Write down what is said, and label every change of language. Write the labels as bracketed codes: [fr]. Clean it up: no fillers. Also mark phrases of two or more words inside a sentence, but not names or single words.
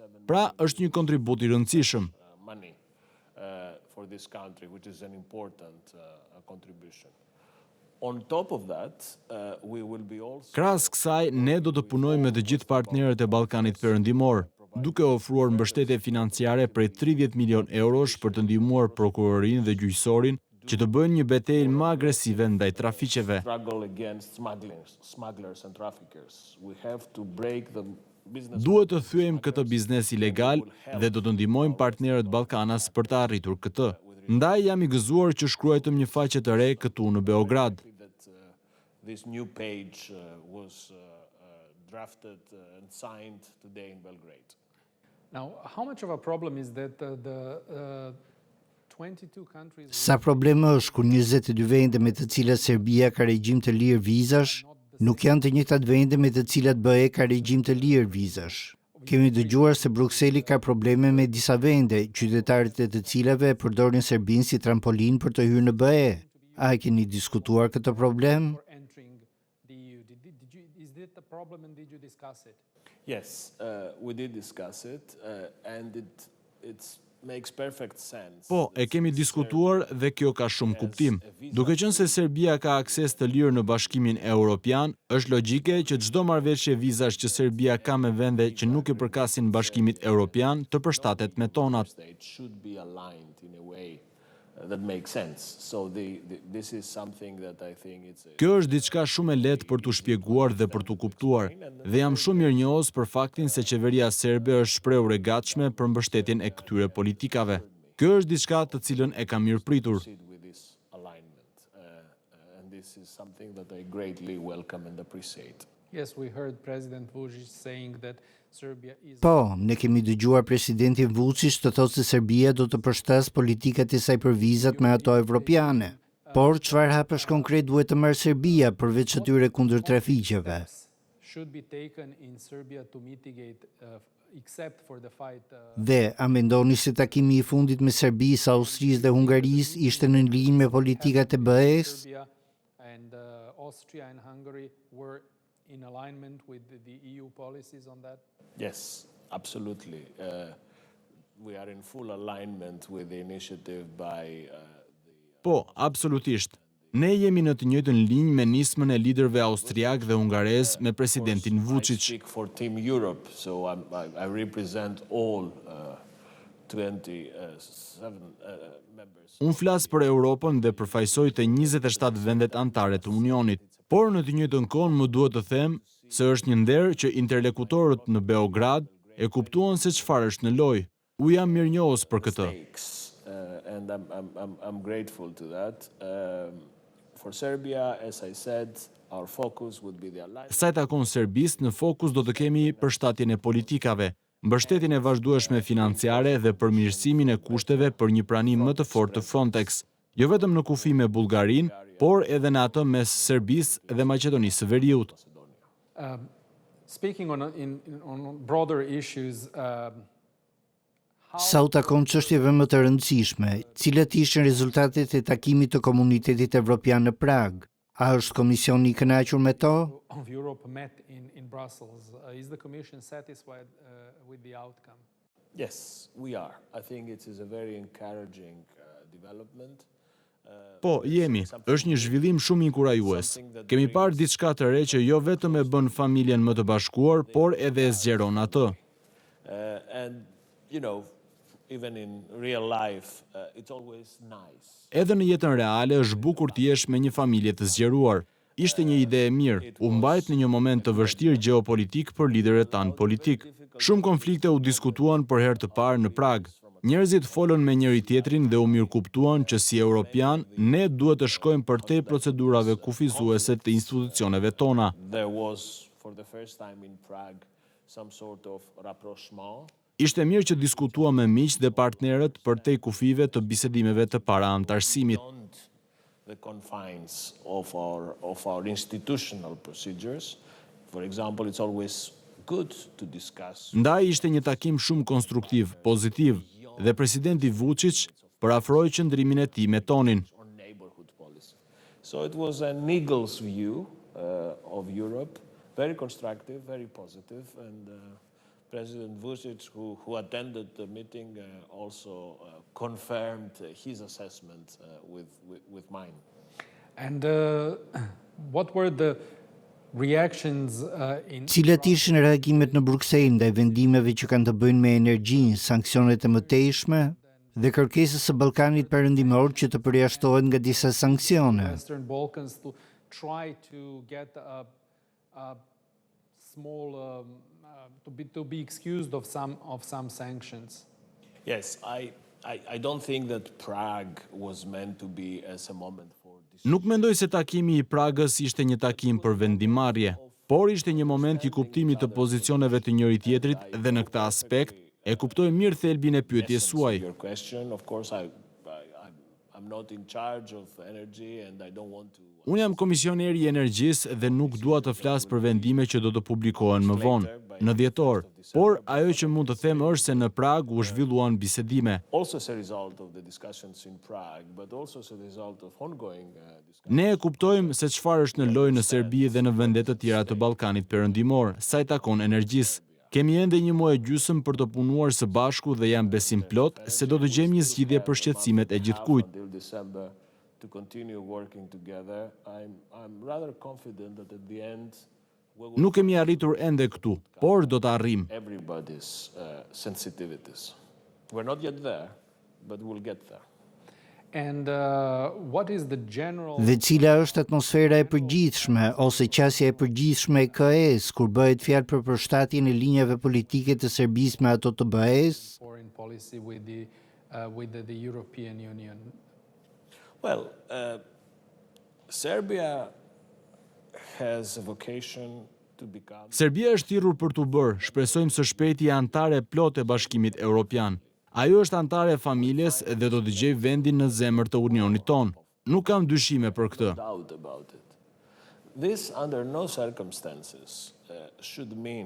[sq] Pra, është një kontribut i rëndësishëm. [en] Money for this country, which is an important contribution. On top of that, we will be also [sq] Krahas kësaj, ne do të punojmë me të gjithë partnerët e Ballkanit Perëndimor, duke ofruar mbështetje financiare prej 30 milion eurosh për të ndihmuar prokurorinë dhe gjyqësorin që të bëjnë një betejë më agresive ndaj trafiqeve. [en] struggle against smugglers and traffickers. We have to break the business. [sq] Duhet të thyejmë këtë biznes ilegal dhe do të ndihmojmë partnerët Ballkanas për të arritur këtë. Ndaj jam i gëzuar që shkruajtëm një faqe të re këtu në Beograd. [en] That this new page was drafted and signed today in Belgrade. Now, how much of a problem is that the 22 countries... [sq] Sa probleme është kur 22 vende me të cilat Serbia ka regjim të lirë vizash, nuk janë të njëjtat vende me të cilat BE ka regjim të lirë vizash. Kemi dëgjuar se Brukseli ka probleme me disa vende, qytetarët e të cilave përdorin Serbinë si trampolin për të hyrë në BE. A keni diskutuar këtë problem? [en] Is that the problem and did you discuss it? Yes, we did discuss it, and it makes perfect sense. [sq] Po, e kemi diskutuar dhe kjo ka shumë kuptim. Duke qenë se Serbia ka akses të lirë në Bashkimin Evropian, është logjike që çdo marrëveshje vizash që Serbia ka me vende që nuk i përkasin Bashkimit Evropian të përshtatet me tonat. [en] It should be aligned in a way that makes sense. So this is something that I think it's [sq] Kjo është diçka shumë e lehtë për t'u shpjeguar dhe për t'u kuptuar, dhe jam shumë mirënjohës për faktin se qeveria serbe është shprehur e gatshme për mbështetjen e këtyre politikave. Kjo është diçka të cilën e kam mirëpritur. [en] with this alignment, and this is something that I greatly welcome and appreciate. Yes, we heard President Vučić saying that Serbia is... [sq] Po, ne kemi dëgjuar presidentin Vučić të thotë se Serbia do të përshtas politikat e saj për vizat me ato evropiane. Por çfarë hapësh konkret duhet të marrë Serbia përveç atyre kundër trafiqeve? [en] Should be taken in Serbia to mitigate, except for the fight. [sq] Dhe, a mendoni se takimi i fundit me Serbisë, Austrisë dhe Hungarisë ishte në linjë me politikat e BE-s? [en] Serbia and Austria and Hungary were in alignment with the EU policies on that? Yes, absolutely. We are in full alignment with the initiative by [sq] Po, absolutisht. Ne jemi në të njëjtën linjë me nismën e liderëve austriak dhe hungarez me presidentin [en] I Vučić. speak for Team Europe, so I represent all 27 members. [sq] Unë flas për Europën dhe përfaqësoj të 27 vendet anëtare të Unionit. Por në të njëjtën kohë më duhet të them se është një nder që interlokutorët në Beograd e kuptuan se çfarë është në lojë. U jam mirënjohës për këtë. [en] And I'm grateful to that. For Serbia, as I said, our focus would be the alliance. [sq] Sa i takon Serbisë, në fokus do të kemi përshtatjen e politikave, mbështetjen e vazhdueshme financiare dhe përmirësimin e kushteve për një pranim më të fortë të Frontex, jo vetëm në kufi me Bullgarinë, por edhe në atë mes Serbisë dhe Maqedonisë së Veriut. [en] Speaking on broader issues, [sq] Sa u takon çështjeve më të rëndësishme, cilat ishin rezultatet e takimit të Komunitetit Evropian në Prag? A është Komisioni i kënaqur me to? [en] of Europe met in Brussels. Is the Commission satisfied with the outcome? Yes, we are. I think it is a very encouraging development. [sq] Po, jemi. Është një zhvillim shumë inkurajues. Kemi parë diçka të re që jo vetëm e bën familjen më të bashkuar, por edhe e zgjeron atë. [en] And, you know, even in real life, it's always nice. [sq] Edhe në jetën reale është bukur të jesh me një familje të zgjeruar. Ishte një ide e mirë, u mbajt në një moment të vështirë gjeopolitik për liderët tanë politik. Shumë konflikte u diskutuan për herë të parë në Prag. Njerëzit folën me njëri tjetrin dhe u mirëkuptuan që si europian ne duhet të shkojmë përtej procedurave kufizuese të institucioneve tona. [en] There was, for the first time in Prague, some sort of rapprochement. [sq] Ishte mirë që diskutuam me miq dhe partnerët përtej kufive të bisedimeve të para antarësimit. [en] Beyond the confines of our institutional procedures. For example, it's always good to discuss. [sq] Ndaj ishte një takim shumë konstruktiv, pozitiv, dhe presidenti Vučić parafroi qëndrimin e tij me tonin. [en] Or neighborhood policy. So it was an eagle's view of Europe, very constructive, very positive, and President Vučić, who attended the meeting, also confirmed his assessment with mine. And what were the reactions in [sq] Cilat ishin reagimet në Bruksel ndaj vendimeve që kanë të bëjnë me energjinë, sanksionet e mëtejshme dhe kërkesës së Ballkanit Perëndimor që të përjashtohen nga disa sanksione? [en] Western Balkans to try to get a small to be excused of some sanctions? Yes, I don't think that Prague was meant to be as a moment for this. [sq] Nuk mendoj se takimi i Pragës ishte një takim për vendimarrje, por ishte një moment i kuptimit të pozicioneve të njëri tjetrit dhe në këtë aspekt e kuptoj mirë thelbin e pyetjes suaj. [en] Your question, of course, I'm not in charge of energy and I don't want to. [sq] Unë jam komisioneri i energjisë dhe nuk dua të flas për vendime që do të publikohen më vonë, në dhjetor, por ajo që mund të them është se në Prag u zhvilluan bisedime. [en] Also as a result of the discussions in Prague, but also as a result of ongoing discussions. [sq] Ne e kuptojmë se çfarë është në lojë në Serbi dhe në vendet të tjera të Ballkanit Perëndimor, sa i takon energjisë. Kemi ende një muaj gjysmë për të punuar së bashku dhe jam besim plot se do të gjejmë një zgjidhje për shqetësimet e gjithkujt. [en] Until December to continue working together. I'm rather confident that at the end we will [sq] Nuk kemi arritur ende këtu, por do të arrijmë. [en] everybody's sensitivities. We're not yet there, but we'll get there. And what is the general [sq] Dhe cila është atmosfera e përgjithshme ose qasja e përgjithshme e KE-s kur bëhet fjalë për përshtatjen e linjave politike të Serbisë me ato të BE-s? [en] foreign policy with the European Union? Well, Serbia has a vocation to become [sq] Serbia është thirrur për t'u bërë, shpresojmë së shpejti antare plot e Bashkimit Evropian. Ajo është antare e familjes dhe do të gjejë vendin në zemër të Unionit ton. Nuk kam dyshime për këtë. [en] doubt about it. This, under no circumstances, should mean